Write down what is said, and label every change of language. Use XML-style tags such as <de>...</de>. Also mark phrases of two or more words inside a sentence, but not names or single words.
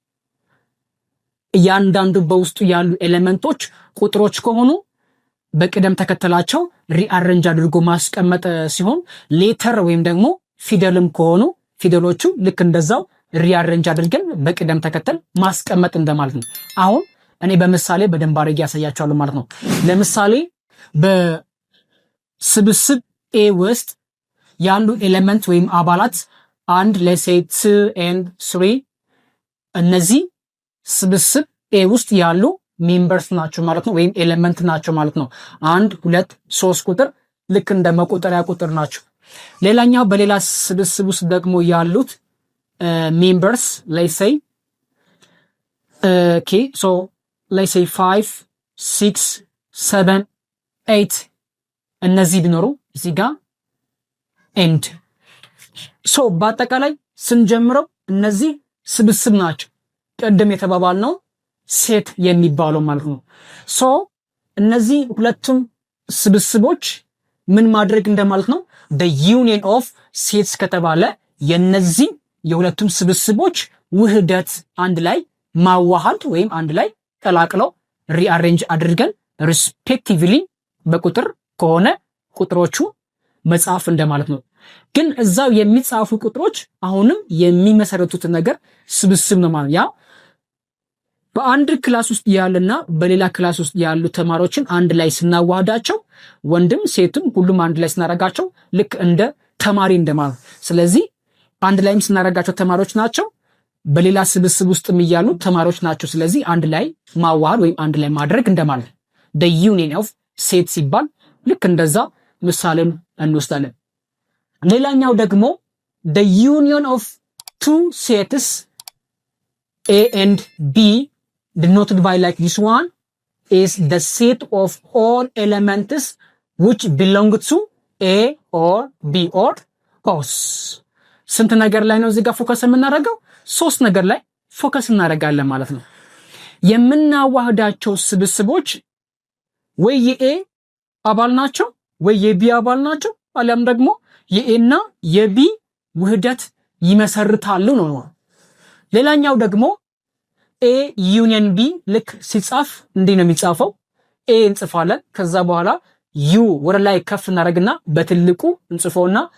<am>እያንዳንዱ በውስጡ ያሉ ኤሌመንቶች ቁጥሮች ከሆኑ በቅደም ተከተላቸው ሪአሬንጅ አድርጎ ማስቀመጥ ሲሆን ሌተር ወይም ደግሞ ፊደልም ከሆኑ ፊደሎቹ ልክ እንደዛው ሪአሬንጅ አድርገን በቅደም ተከተል ማስቀመጥ እንደማለት ነው። አሁን እኔ በምሳሌ በደንብ አድርጌ ያሳያቸዋለሁ ማለት ነው። ለምሳሌ በስብስብ ኤ ውስጥ ያሉ ኤሌመንት ወይም አባላት 1</am> <en>let's say</en> <am>2 and 3 እነዚህ ስብስብ ኤ ውስጥ ያሉ ሜምበርስ ናቸው ማለት ነው፣ ወይም ኤሌመንት ናቸው ማለት ነው። 1 2 3 ቁጥር ልክ እንደ መቆጠሪያ ቁጥር ናቸው። ሌላኛው በሌላ ስብስብ ውስጥ ደግሞ ያሉት ሜምበርስ</am> <en>let's say okay so let's say 5 6 7 8</en> <am>እነዚህ ቢኖሩ እዚህ ጋር</am> <en>and so</en> <am>በአጠቃላይ ስንጀምረው እነዚህ ስብስብ ናቸው። ቀደም የተባባልነው ሴት የሚባለው ማለት ነው። ሶ እነዚህ ሁለቱም ስብስቦች ምን ማድረግ እንደማለት ነው?</am> <en>the union of</en> <am>ሴትስ ከተባለ የነዚህ የሁለቱም ስብስቦች ውህደት አንድ ላይ ማዋሃድ ወይም አንድ ላይ ቀላቅለው ሪአሬንጅ አድርገን ሪስፔክቲቭሊ በቁጥር ከሆነ ቁጥሮቹ መጻፍ እንደማለት ነው። ግን እዛው የሚጻፉ ቁጥሮች አሁንም የሚመሰረቱት ነገር ስብስብ ነው ማለት ያ በአንድ ክላስ ውስጥ ያለና በሌላ ክላስ ውስጥ ያሉ ተማሪዎችን አንድ ላይ ስናዋህዳቸው ወንድም ሴትም ሁሉም አንድ ላይ ስናረጋቸው ልክ እንደ ተማሪ እንደማለት። ስለዚህ አንድ ላይም ስናረጋቸው ተማሪዎች ናቸው፣ በሌላ ስብስብ ውስጥም እያሉ ተማሪዎች ናቸው። ስለዚህ አንድ ላይ ማዋሃድ ወይም አንድ ላይ ማድረግ እንደማለት</am> <en>the union of</en> <am>ሴት ሲባል ልክ እንደዛ ምሳሌን እንወስዳለን። ሌላኛው ደግሞ</am> <en>the union of two sets A and B denoted by like this one is the set of all elements which belong to A or B or both።</en> <am>ስንት ነገር ላይ ነው እዚህ ጋር ፎከስ የምናደርገው? 3 ነገር ላይ ፎከስ እናደርጋለን ማለት ነው። የምናዋህዳቸው ስብስቦች ወይ የኤ አባል ናቸው ወይ የቢ አባል ናቸው፣ አሊያም ደግሞ የኤ እና የቢ ውህደት ይመሰርታሉ ነው። ሌላኛው ደግሞ ኤ ዩኒየን ቢ ልክ ሲጻፍ እንዲህ ነው የሚጻፈው። ኤ እንጽፋለን፣ ከዛ በኋላ ዩ ወደ ላይ ከፍ እናደርግና በትልቁ እንጽፈውና</am>